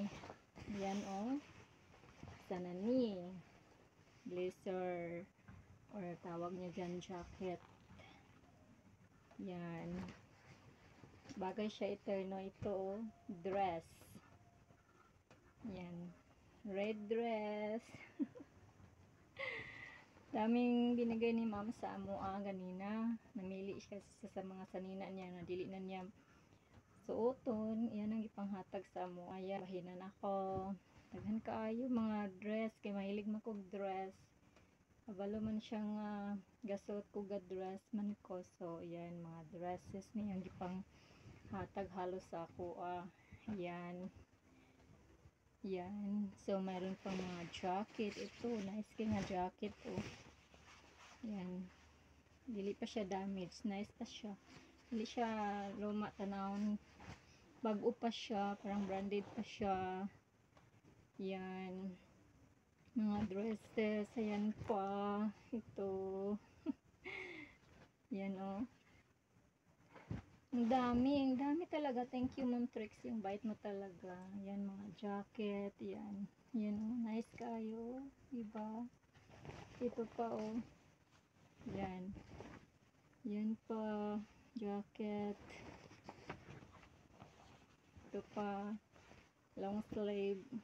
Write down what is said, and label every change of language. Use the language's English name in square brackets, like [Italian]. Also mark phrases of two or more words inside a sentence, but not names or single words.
[Filipino] Yan sana ni blazer or tawag niya dyan jacket. Yan. Bagay siya eterno ito dress. [English] Yan. Red dress. [Cebuano] Daming binigay ni ma'am sa amo ganina. Namili siya sa mga sanina niya na dili na niya suoton. Yan ang ipanghatag sa amo. Ayan, bahinan ako. Daghan kaayo mga dress kay mahilig man kog dress. Abalo man siyang gasot ko ga dress man ko. So yan mga dresses niyang gipang hatag halos sa ako. [Filipino] Yan. Yan. So mayroon pang mga jacket. Ito nice kay nga jacket Yan. [Cebuano] Dili pa siya damaged. Nice pa siya. Dili siya luma tanawon. [Filipino] Bago pa siya, parang branded pa siya. Yan. Mga dresses. Ayan pa. Ito. Yan Ang dami talaga. [English] Thank you [Filipino] Ma'am Trixie. Yung bait mo talaga. Yan mga jacket. Yan. Yan nice kayo. Diba? Ito pa Yan. Yan pa. Jacket. Ito pa. [English] Long sleeve.